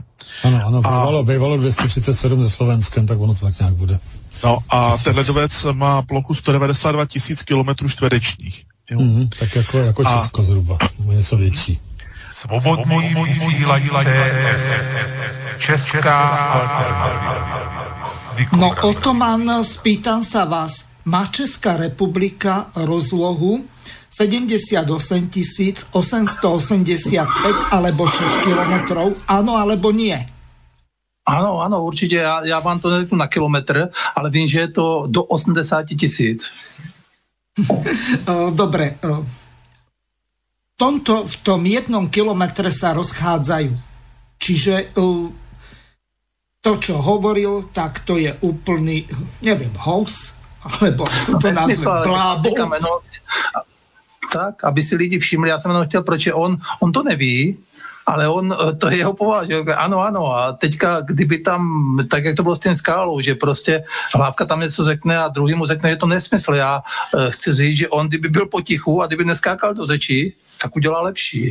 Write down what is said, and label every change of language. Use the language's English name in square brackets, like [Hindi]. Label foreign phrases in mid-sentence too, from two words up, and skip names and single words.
[Czech] Ano, bývalo 237 ze Slovenskem, tak ono to tak nějak bude. No a ten ledovec má plochu 192 tisíc kilometrů čtverečních. Tak jako Česko zhruba, něco větší. Svobodný vysílač Česká alternativa. No, [Slovak] Otoman, spýtam sa vás, má Česká republika rozlohu 78 885 alebo 6 kilometrov? Áno alebo nie? Áno, určite. [Czech] Ja vám to neřeknu na kilometr, ale vím, že je to do 80 000. [Slovak] Dobre. V tom 1 kilometre sa rozchádzajú. Čiže to, čo hovoril, tak to je úplný, neviem, hoax, alebo to nazvem blábol. [Czech] Tak, aby si lidi všimli, já jsem jenom chtěl, proč on to neví, ale to je jeho povaha, že ano, a teďka, kdyby tam, tak jak to bylo s tím skálou, že prostě Hlávka tam něco řekne a druhý mu řekne, že to nesmysl. Já chci říct, že on, kdyby byl potichu a kdyby neskákal do řeči, tak udělá lepší.